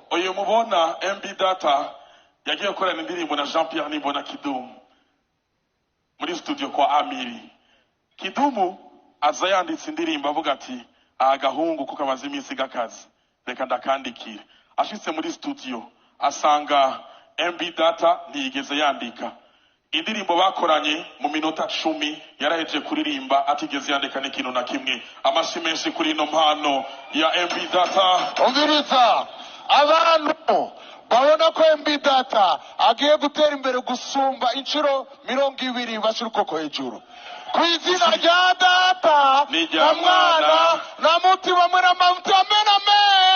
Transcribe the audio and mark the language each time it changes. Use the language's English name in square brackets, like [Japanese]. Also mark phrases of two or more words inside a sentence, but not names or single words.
[Rundi] uyu mubona MB Data yagiye gukorana indirimbo na Jean Pierre Nimbona Kidumu muri studio kwa Amiri Kidumu aza yanditse indirimbo avuga ati agahungu kuko amaze iminsi gakazi reka ndakandikire ashitse muri studio asanga MB Data ntiyigeze yandika indirimbo bakoranye mu minota 10 yaraheje kuririmba atigeze yandika n'ikintu na kimwe amashi menshi kuri ino mpano ya MB Data umviriza abantu babona ko MB Data agiye gutera imbere gusumba inshuro 20 bashira ukoko hejuru kwizina rya Data na mwana na mutima mwe na mutima amen